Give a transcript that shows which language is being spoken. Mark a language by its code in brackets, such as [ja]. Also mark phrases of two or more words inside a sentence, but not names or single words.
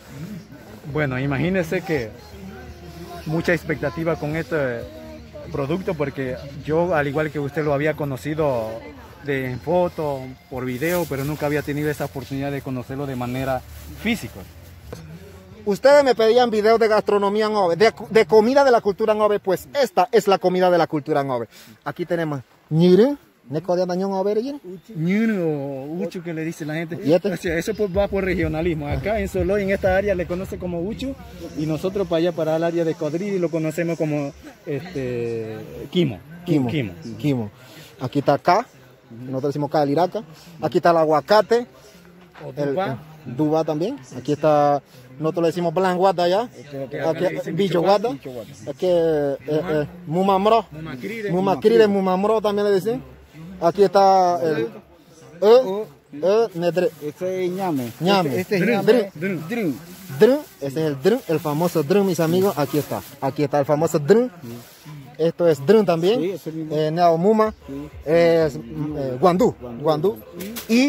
[es] Bueno, imagínense que mucha expectativa con este producto porque yo, al igual que usted, lo había conocido en foto, por video, pero nunca había tenido esa oportunidad de conocerlo de manera física. Ustedes me pedían videos de gastronomía Ngove, de comida de la cultura Ngove, pues esta es la comida de la cultura Ngove. Aquí tenemos ñire, neco de dañón Ngove, Ñuno o uchu que le dice la gente. ¿Y este? O sea, eso pues va por regionalismo. Acá en Soloy, en esta área, le conoce como uchu y nosotros para allá, para el área de Codriri, lo conocemos como quimo. Quimo. Aquí está acá, nosotros decimos acá el iraca. Aquí está el aguacate, O el duba. duba también. Aquí está, nosotros le decimos blanguata allá. Aquí bichoguata. Aquí mumamro. Mumacrire, mumamro también le dicen. Aquí está el nedre. Este es ñame. Ñame. Este es Drin, ñame. drin. Drin. Drum, ese es el drum, el famoso drum, mis amigos. Aquí está el famoso drum. Esto es drum también. Sí, ese mismo. Neomuma, es guandú, y